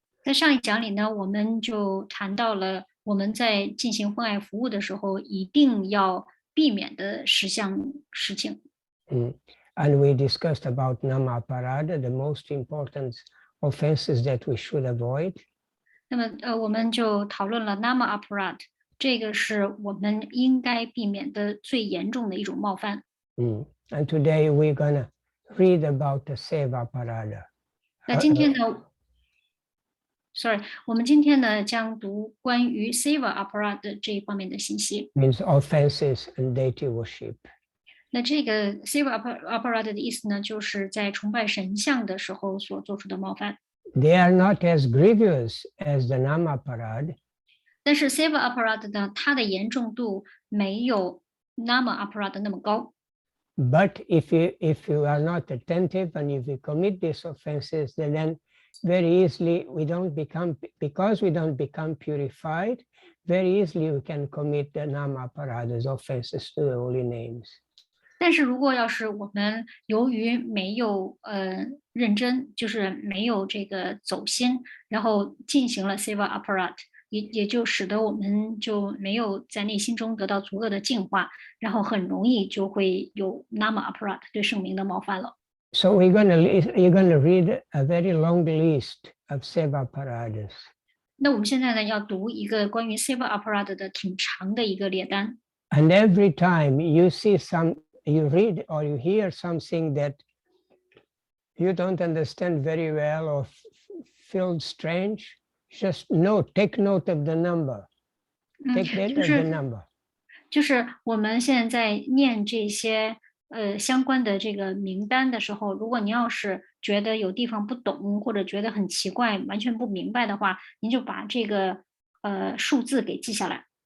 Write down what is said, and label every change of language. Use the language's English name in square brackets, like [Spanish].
[Chinese] 在上一讲里呢，我们就谈到了我们在进行奉爱服务的时候，一定要避免的10项事情。 [English] And we discussed about Namaparada, the most important offenses that we should avoid. [Chinese] 那么我们就讨论了 Nama Aparad， 这个是我们应该避免的最严重的一种冒犯。 [English] And today we're gonna read about the Seva Parada. [Chinese] 那今天呢我们今天呢将读关于 Seva Aparad 的这一方面的信息。 [English] Means offenses and deity worship. [Chinese] 那这个 Seva Aparad 的意思呢，就是在崇拜神像的时候所做出的冒犯。 [English] They are not as grievous as the Namaparad. [Chinese] 但是 Seva Aparad 呢，它的严重度没有 Nama Aparad 那么高。 [English] But if you are not attentive and if you commit these offenses, then very easily because we don't become purified, very easily we can commit the Namaparad as offenses to the holy names. [Chinese] 但是如果要是我们由于没有认真，就是没有这个走心，然后进行了 Seva Aparad， 也就使得我们就没有在内心中得到足够的净化，然后很容易就会有 Nama Aparad 对圣名的冒犯了。 [English] So you're gonna read a very long list of Seva Paradas. [Chinese] 那我们现在呢要读一个关于 Seva Aparad 的挺长的一个列单。 [English] And every time you read or you hear something that you don't understand very well or feel strange, just take note of the number. Take note of the number. [Chinese] 就是我们现在念这些相关的这个名单的时候，如果您要是觉得有地方不懂或者觉得很奇怪，完全不明白的话，您就把这个数字给记下来。